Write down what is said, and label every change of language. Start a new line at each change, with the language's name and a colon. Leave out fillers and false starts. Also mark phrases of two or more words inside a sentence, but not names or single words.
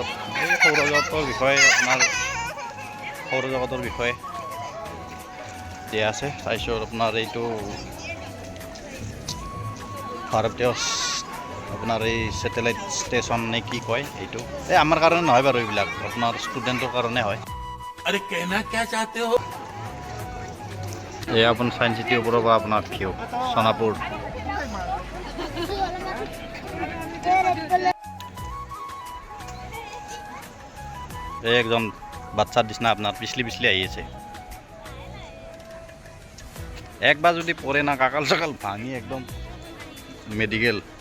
Assamese: এই সৌৰজগতৰ বিষয়ে আপোনাৰ সৌৰজগতৰ বিষয়ে দিয়া আছে। তাৰপিছত আপোনাৰ এইটো ভাৰতীয় আপোনাৰ এই ছেটেলাইট ষ্টেচন নে কি কয় এইটো। এই আমাৰ কাৰণে নহয় বাৰু, এইবিলাক আপোনাৰ ষ্টুডেণ্টৰ কাৰণে হয়।
Hindi: अरे कहना क्या चाहते हो?
Assamese: এই আপোনাৰ ছায়েন্স চিটিৰ ওপৰৰ পৰা আপোনাৰ ভিউ সোণাপুৰ। এই একজন বাচ্চাৰ নিচিনা আপোনাৰ পিছলি পিছলি আহি আছে। একবাৰ যদি পৰে না কাকাল চাকাল ভাঙি একদম মেডিকেল।